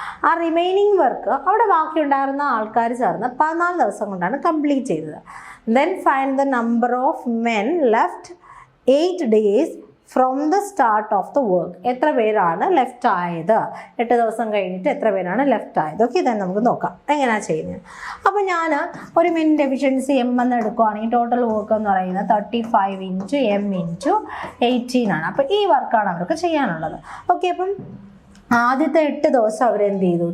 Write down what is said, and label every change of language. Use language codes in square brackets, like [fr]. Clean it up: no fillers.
[ml] ആ remaining work അവിടെ ബാക്കി ഉണ്ടായിരുന്ന ആൾക്കാർ ചേർന്ന് 14 ദിവസം കൊണ്ടാണ് കംപ്ലീറ്റ് ചെയ്തത്. [en] Then find the number of men left 8 days from the start of the work. [ml] എത്ര പേരാണ് ലെഫ്റ്റ് ആയത്? 8 ദിവസം കഴിഞ്ഞിട്ട് എത്ര പേരാണ് ലെഫ്റ്റ് ആയത്? ഓക്കെ, ഇതാണ് നമുക്ക് നോക്കാം എങ്ങനെയാണ് ചെയ്യുന്നത്. അപ്പോൾ ഞാൻ ഒരു മിനിറ്റ് എഫിഷ്യൻസി എം എന്ന് എടുക്കുകയാണെങ്കിൽ ടോട്ടൽ വർക്ക് എന്ന് പറയുന്നത് 35 × m × 18 ആണ്. അപ്പോൾ ഈ വർക്കാണ് അവർക്ക് ചെയ്യാനുള്ളത്. ഓക്കെ, അപ്പം ആദ്യത്തെ 8 ദിവസം അവരെന്ത് ചെയ്തു?